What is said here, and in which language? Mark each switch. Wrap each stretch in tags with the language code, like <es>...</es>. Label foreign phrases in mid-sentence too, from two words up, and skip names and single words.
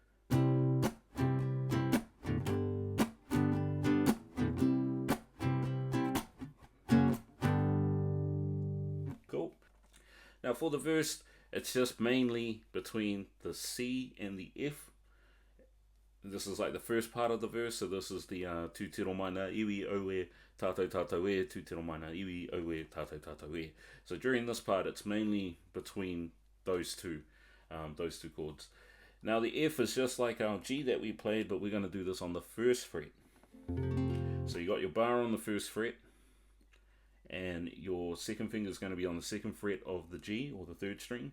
<en>Now for the verse, it's just mainly between the C and the F. This is like the first part of the verse, so this is the</en> <mi>Tūtira Mai Ngā Iwi owe tātou tātou e, Tūtira Mai Ngā Iwi owe tātou tātou e.</mi> <en>So during this part, it's mainly between those two chords. Now the F is just like our G that we played, but we're going to do this on the first fret. So you got your bar on the first fret, and your second finger is going to be on the second fret of the G, or the third string.</en>